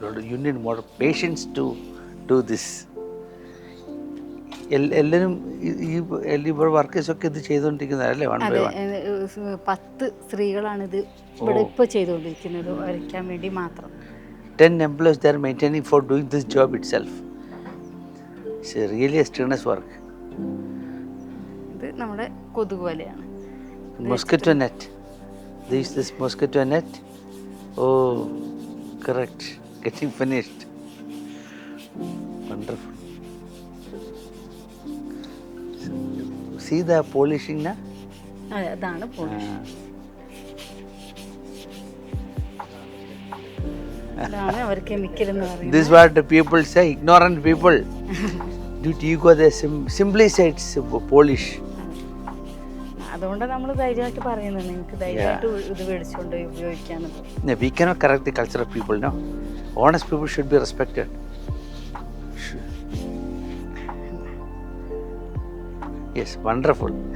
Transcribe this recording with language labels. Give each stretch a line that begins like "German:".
English: You need more patience to do this.
Malayalam: എല്ലാവരും ഈ വർക്കേഴ്സൊക്കെ ഇത് ചെയ്തുകൊണ്ടിരിക്കുന്നതല്ലേ? 10 സ്ത്രീകളാണ് ഇത് ഇവിടെ ഇപ്പോൾ ചെയ്തുകൊണ്ടിരിക്കുന്നത് വരയ്ക്കാൻ വേണ്ടി മാത്രം.
English: 10 employees they are maintaining for doing this job itself. It's really a strenuous work.
Malayalam: ഇത് നമ്മുടെ കൊതുക് വലയാണ്.
English: Mosquito net. This mosquito net. Oh, correct. Getting finished. Wonderful. See the polishing na?
Malayalam: അതാണ് പോളിഷ്. അതാണ് അവർ കെമിക്കൽ എന്ന് പറയുന്നത്.
English: This is what the people say, ignorant people. Due to ego they simply say it's polish.
Malayalam: അതുകൊണ്ട് നമ്മൾ ധൈര്യമായിട്ട് പറയുന്നത് നിങ്ങൾക്ക് ധൈര്യമായിട്ട് ഇത് മേടിച്ചുകൊണ്ട് ഉപയോഗിക്കാമെന്ന്.
English: We cannot correct the culture of people, no. Honest people should be respected. Yes, wonderful.